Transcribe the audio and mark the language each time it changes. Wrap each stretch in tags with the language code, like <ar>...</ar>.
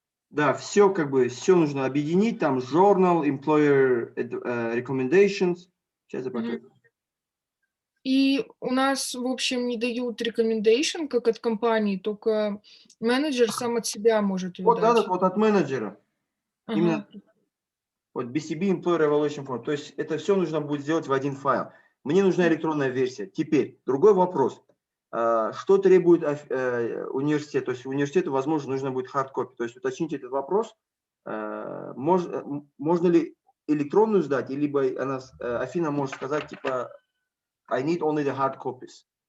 <ru>Да, все как бы, все нужно объединить. Там journal, employer recommendations. Сейчас я покажу. И у нас, в общем, не дают recommendation, как от компании, только менеджер сам от себя может ее Вот дать. этот вот от менеджера. Ага. Именно вот BCB Employer Evaluation Form. То есть это все нужно будет сделать в один файл. Мне нужна электронная версия. Теперь другой вопрос. Что требует университет? То есть университету, возможно, нужно будет hard-copy. То есть уточните этот вопрос. Можно ли электронную сдать, либо Афина может сказать, типа,</ru> <en>I need only the hard copies.</en>